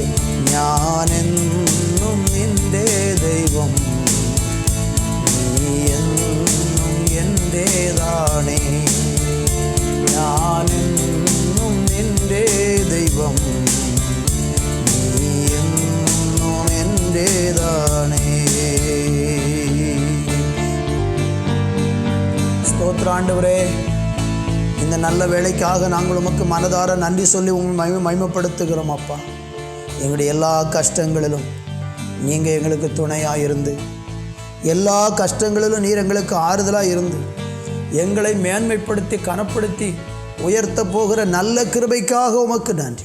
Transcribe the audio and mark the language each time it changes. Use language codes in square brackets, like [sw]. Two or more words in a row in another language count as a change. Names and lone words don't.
[ml] ഞാനെന്നും നിന്റെ ദൈവം, നീ എന്നും എൻ്റേതാണേ. ഞാനെന്നും നിന്റെ ദൈവം, നീ എന്നും എൻ്റേതാണേ. [ta] ஸ்தோத்திராண்டவரே, இந்த நல்ல வேலைக்காக நாங்கள் உமக்கு மனதார நன்றி சொல்லி மகிமைப்படுத்துகிறோம் அப்பா. எங்களுடைய எல்லா கஷ்டங்களிலும் நீங்கள் எங்களுக்கு துணையாக இருந்து, எல்லா கஷ்டங்களிலும் நீர் எங்களுக்கு ஆறுதலாக இருந்து, எங்களை மேன்மைப்படுத்தி கனப்படுத்தி உயர்த்த போகிற நல்ல கிருபைக்காக உமக்கு நன்றி.